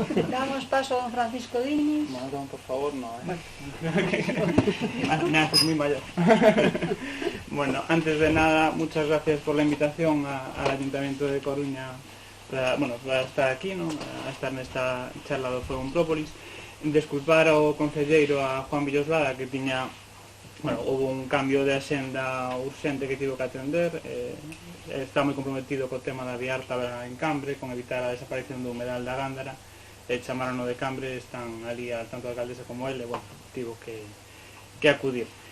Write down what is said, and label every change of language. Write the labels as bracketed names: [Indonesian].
[Spanish] Damos paso a don Francisco Diniz. No, por favor, no. Nada, es muy mayor. Bueno, antes de nada, muchas gracias por la invitación al Ayuntamiento de Coruña para estar aquí, ¿no? [Galician] A estar nesta charla do Forum Própolis. Desculpar ao concelleiro, a Juan Villoslada, que tiña, houve un cambio de axenda urxente que tivo que atender. Está moi comprometido co tema da vía alta en Cambre, con evitar a desaparición do humedal da Gándara. Chamaron de Cambre, están ali tanto a alcaldesa como ele, tivo que acudir.